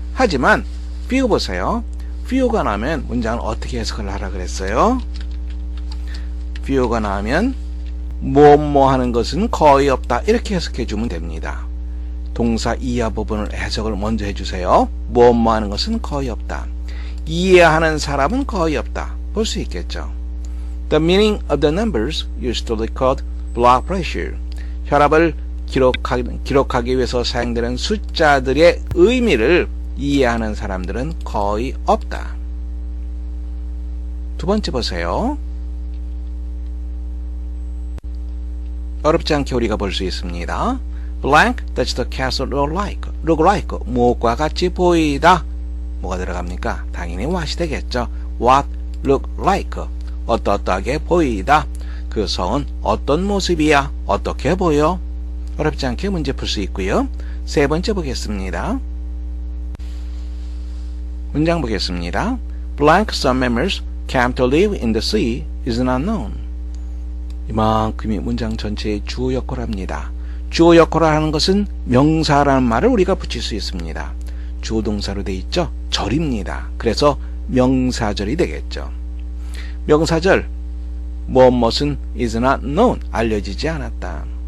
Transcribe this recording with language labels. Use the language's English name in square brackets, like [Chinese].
[Korean] 하지만 few 보세요. few가 나오면 문장을 어떻게 해석을 하라 그랬어요? few가 나오면 뭐뭐 하는 것은 거의 없다 이렇게 해석해 주면 됩니다. 동사 이하 부분을 해석을 먼저 해주세요. 뭐뭐 하는 것은 거의 없다. 이해하는 사람은 거의 없다. 볼 수 있겠죠. [English] The meaning of the numbers used to record blood pressure. [Korean] 혈압을 기록하기 위해서 사용되는 숫자들의 의미를 이해하는 사람들은 거의 없다. 두 번째 보세요. 어렵지 않게 우리가 볼 수 있습니다. [English] Blank does the castle look like? [Korean] 무엇과 같이 보이다. 뭐가 들어갑니까? 당연히 what이 되겠죠. [English] What look like? [Korean] 어떠하게 보이다. 그 성은 어떤 모습이야? 어떻게 보여? 어렵지 않게 문제 풀 수 있고요. 세 번째 보겠습니다. 문장 보겠습니다. [English] Blank some members came to live in the sea is not known. [Korean] 이만큼이 문장 전체의 주어 역할을 합니다. 주어 역할을 하는 것은 명사라는 말을 우리가 붙일 수 있습니다. 주어 동사로 되어 있죠. 절입니다. 그래서 명사절이 되겠죠. 명사절 무엇은 [English] is not known [Korean] 알려지지 않았다.